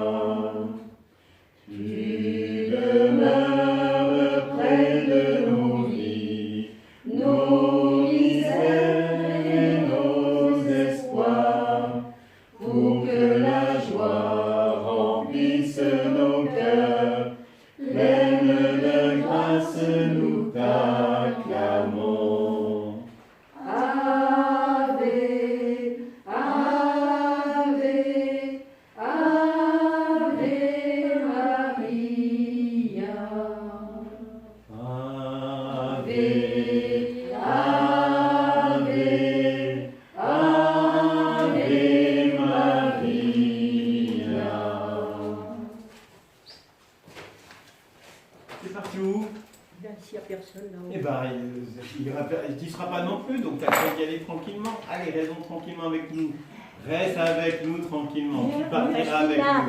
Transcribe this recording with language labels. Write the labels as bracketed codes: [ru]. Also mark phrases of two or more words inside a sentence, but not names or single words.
[fr] Tu demeures près de nos vies, nos misères et nos espoirs, pour que la joie remplisse nos cœurs. Pleine de grâce, nous t'acclamons. [la] Ave, Ave, Ave Maria. Ave, Ave, Ave Maria. [fr] C'est parti où? s'il n'y a personne là-haut. Eh ben, il ne sera pas non plus, donc tu as qu'à y aller tranquillement. Allez, restons tranquillement avec nous. Reste avec nous tranquillement. Tu partiras avec nous.